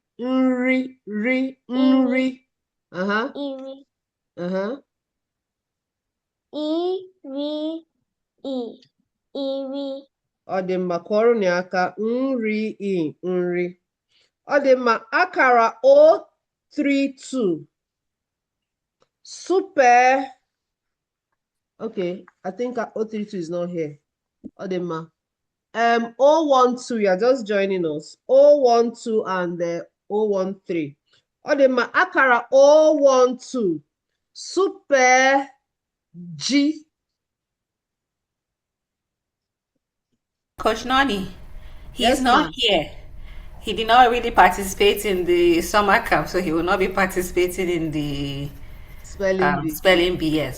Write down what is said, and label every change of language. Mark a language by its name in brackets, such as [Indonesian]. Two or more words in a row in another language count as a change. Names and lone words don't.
[Igbo] Iri. Iri. Ọ dị mma kụọrọ ni aka. Nri. Ọ dị mma. Akara 032 super. [English] Okay, I think 032 is not here. [Igbo] Ọ dị mma. 012, [English] you're just joining us. 012 and 013. [Igbo] Ọ dị mma. Akara 012 super G. [English] Coach Nani, he's Yes, not ma'am. here. He did not really participate in the summer camp, so he will not be participating in the spelling bee, yes.